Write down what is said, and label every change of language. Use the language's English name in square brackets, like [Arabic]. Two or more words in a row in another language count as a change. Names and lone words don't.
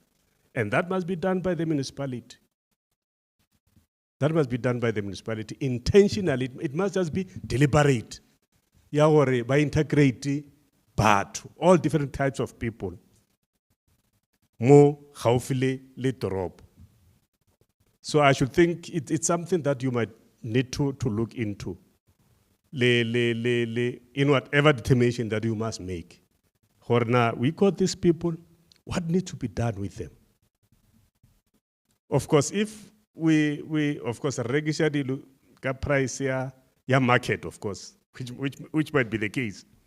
[English] And that must be done by the municipality. That must be done by the municipality intentionally. It must just be deliberate. By integrating but all different types of people. [Tswana] More haufile le toropo. [English] So I should think it's something that you might need to look into. In whatever determination that you must make. Now, we got these people, what needs to be done with them? Of course, if we of course register the price ya market, of course, which might be the case.